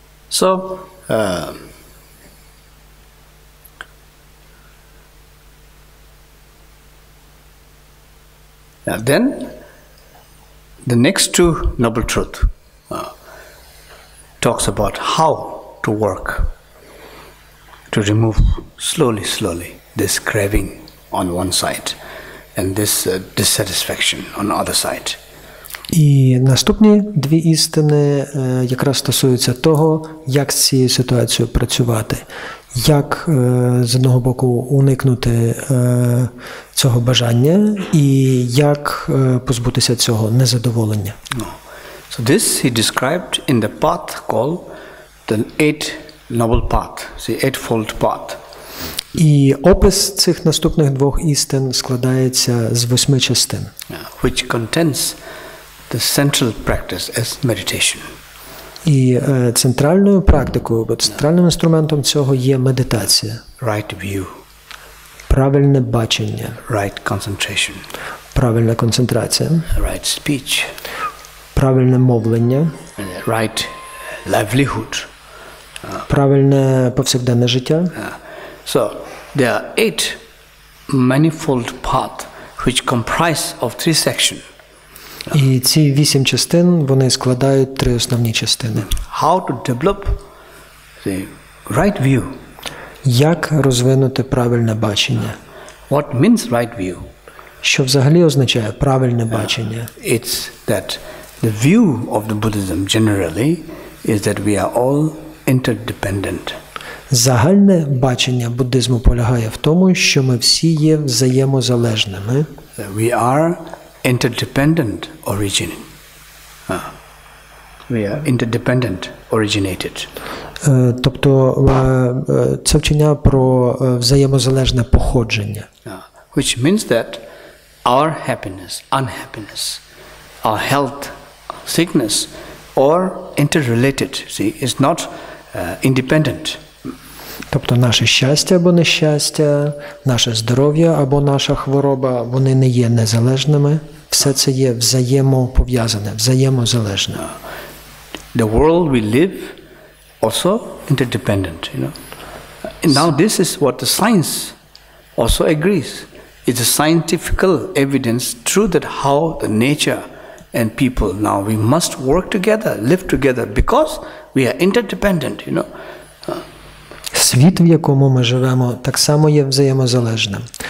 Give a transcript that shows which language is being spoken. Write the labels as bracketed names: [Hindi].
[English] So, then the next two noble truth talks about how to work to remove slowly this craving on one side and this dissatisfaction on the other side. [Ukrainian] І наступні дві істини якраз стосуються того, як з цією ситуацією працювати. Як, з одного боку, уникнути цього бажання і як позбутися цього незадоволення. [English] So this he described in the path called the Noble Path, the eightfold path. [Ukrainian] І опис цих наступних двох істин складається з 8 частин. [English] Which contains the central practice as meditation. [Ukrainian] І центральною практикою, центральним інструментом цього є медитація. [English] Right view. [Ukrainian] Правильне бачення. [English] Right concentration. [Ukrainian] Правильна концентрація. [English] Right speech. [Ukrainian] Правильне мовлення. [English] Right livelihood. [Ukrainian] Правильне повсякденне життя. [English] So there are 8 manifold paths which comprise of 3 sections. [Ukrainian] І ці 8 частин, вони складають 3 основні частини. [English] How to develop the right view? [Ukrainian] Як розвинути правильне бачення? [English] What means right view? [Ukrainian] Що взагалі означає правильне бачення? [English] It's that the view of the Buddhism generally is that we are all interdependent. [Ukrainian] Загальне бачення буддизму полягає в тому, що ми всі є взаємозалежними. [English] We are interdependent origin. We are interdependent originated. [Ukrainian] Тобто це вчення про взаємозалежне походження. [English] Which means that our happiness, unhappiness, our health, sickness, or interrelated, is not independent. [Ukrainian] Тобто наше щастя або нещастя, наше здоров'я або наша хвороба, вони не є незалежними. Все це є взаємопов'язане, взаємозалежне. [English] The world we live also interdependent, Now this is what the science also agrees. It's a scientific evidence true that how the nature and people now we must work together, live together because we are interdependent, [Ukrainian] Світ, в якому ми живемо, так само є взаємозалежним.